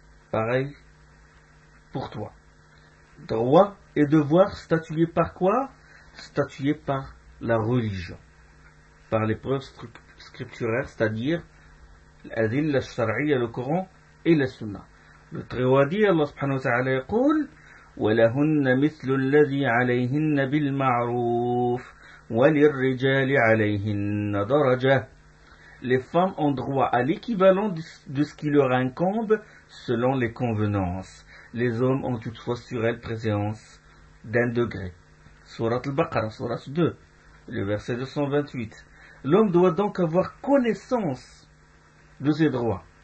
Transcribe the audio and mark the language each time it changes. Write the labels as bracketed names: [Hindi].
[French] Pareil pour toi. Droits et devoirs statués par quoi ? Statués par la religion. Par les preuves scripturaires, c'est-à-dire l'adil, la shari'a, le Coran et la sunna. Le Très-Haut a dit, Allah subhanahu wa ta'ala, [Arabic] يقول ولهن مثل الذي عليهن بالمعروف وللرجال عليهن درجة. [French] Les femmes ont droit à l'équivalent de ce qui leur incombe selon les convenances. Les hommes ont toutefois sur elles présence d'un degré. Surat al-Baqarah, surat 2, le verset 228. L'homme doit donc avoir connaissance de ses droits.